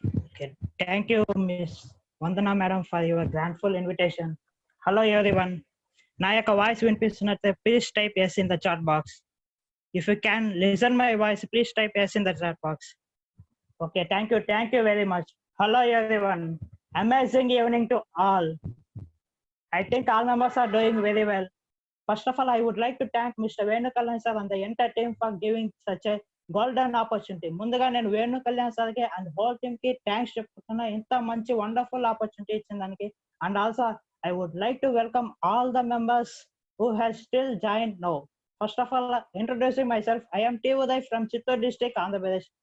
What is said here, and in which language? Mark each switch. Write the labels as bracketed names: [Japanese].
[English] Okay. Thank you, Miss Vandana Madam, for your grandful invitation. Hello, everyone. [Telugu] నా యొక్క voice వినిపిస్తున్నట్లయితే [English] Please type yes in the chat box. If you can listen my voice, please type yes in the chat box. Okay, thank you very much. Hello everyone. Amazing evening to all. I think all members are doing very well. First of all, I would like to thank Mr. Venu Kalyan sir and the entire team for giving such a golden opportunity. [Telugu] ముందుగా నేను Venu Kalyan sir కి and whole team కి thanks చెప్తున్నా, ఇంత మంచి wonderful opportunity ఇచ్చిన దానికి. [English] And also I would like to welcome all the members who have still join now. First of all introducing my self, I M T Uday from Chittoor district, Andhra Pradesh.